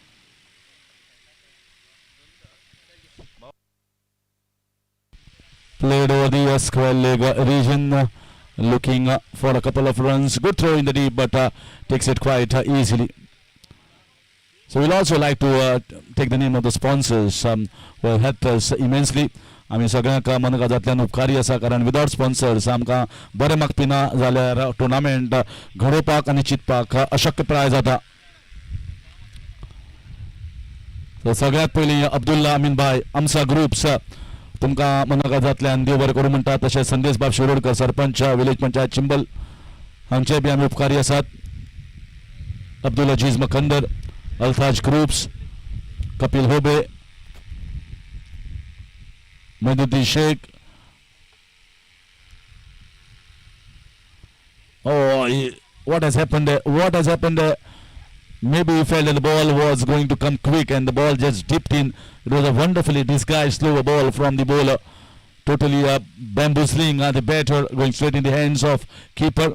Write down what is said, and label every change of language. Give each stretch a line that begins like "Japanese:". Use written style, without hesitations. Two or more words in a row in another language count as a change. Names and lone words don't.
English: Played over the square leg region, looking for a couple of runs. Good throw in the deep, but takes it quite easily. So we'll also like to take the name of the sponsors who have helped us immensely.
Konkani: आमी सगळ्यांक मनगजांतल्यान उपकारी आसा कारण
English: without sponsors
Konkani: आमकां बरें मागपी ना जाल्यार टुर्नामेंट घडोवपाक आनी चिंतपाक अशक्यप्राय जाता. सगळ्यात पयलीं अब्दुल्ला अमीन भाई आमसा ग्रुप्स तुमकां मनगजांतल्यान देव बरें करूं म्हणटा. तशेंच संदेश बाब शिरोडकर सरपंच
English: village panchayat
Konkani: चिंबल हांचे बी आमी उपकारी आसात. अब्दुल अजीज मकंदर अल्ताज ग्रुप्स कपिल होबे Meduddin Sheikh.
English: What has happened there? What has happened there? Maybe he felt that the ball was going to come quick and the ball just dipped in. It was a wonderfully disguised slower ball from the bowler. Totally bamboozling the batter, going straight in the hands of keeper.